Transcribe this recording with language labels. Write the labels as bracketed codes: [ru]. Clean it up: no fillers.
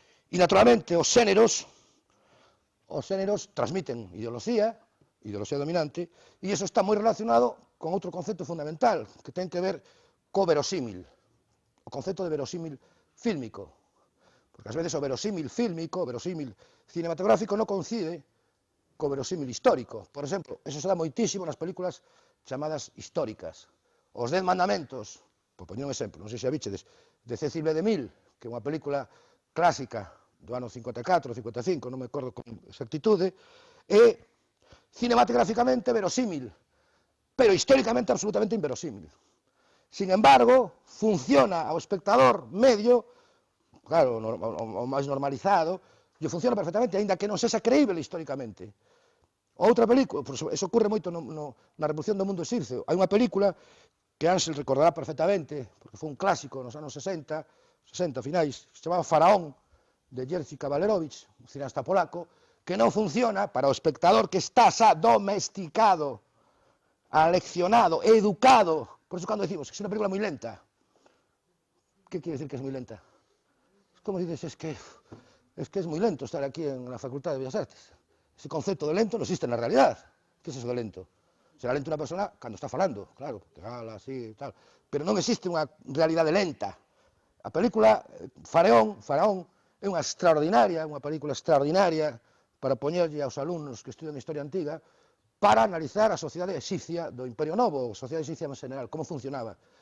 [gl] E, naturalmente, os xéneros transmiten ideoloxía dominante, e iso está moi relacionado con outro concepto fundamental, que ten que ver co verosímil, o concepto de verosímil fílmico, porque ás veces o verosímil fílmico, o verosímil cinematográfico non coincide co verosímil histórico. Por exemplo, eso se dá moitísimo nas películas chamadas históricas. Os 10 mandamentos, por poñer un exemplo, non sei se a bichedes, de Cecil B. DeMille, que é unha película clásica do ano 54, 55, non me acordo con exactitude, é cinematográficamente verosímil, pero históricamente absolutamente inverosímil. [es] Sin embargo, [gl] funciona ao espectador medio, claro, o máis normalizado, lle funciona perfectamente, aínda que non sexa creíble históricamente. Outra película, eso ocurre moito na Revolución do Mundo Exircio. Hai unha película que Ansel recordará perfectamente, porque foi un clásico nos anos 60 finais, se chamaba Faraón, de Jerzy Kawalerowicz, un cineasta polaco, que non funciona para o espectador que está xa domesticado, aleccionado, educado. [es] Por eso cando decimos que es una película muy lenta, ¿qué quiere decir que es muy lenta? Es como dices, es que es muy lento estar aquí en la Facultad de Bellas Artes. Ese concepto de lento no existe en la realidad. ¿Qué es eso de lento? [gl] Será lento unha persona cando está falando, claro, que fala así e tal. Pero non existe unha realidade lenta. A película Faraón é unha película extraordinaria para poñerlle aos alumnos que estudian historia antiga para analizar a sociedade exipcia do Imperio Novo, a sociedade exipcia en general, como funcionaba.